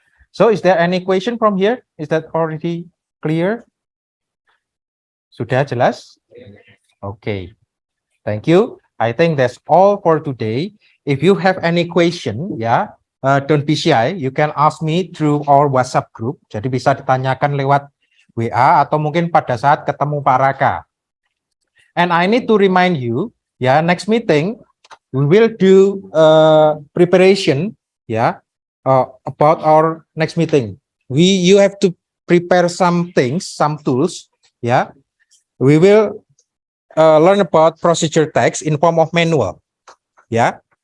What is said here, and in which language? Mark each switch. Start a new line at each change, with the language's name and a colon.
English: So, is there any question from here? Is that already clear?
Indonesian: Sudah jelas?
English: Okay, thank you. I think that's all for today. If you have any question, ya, don't be shy. You can ask me through our WhatsApp group.
Indonesian: Jadi bisa ditanyakan lewat WA atau mungkin pada saat ketemu Pak Raka.
English: And I need to remind you, ya, next meeting we will do preparation, ya, about our next meeting. You have to prepare some things, some tools, ya. We will learn about procedure text in form of manual. Yeah.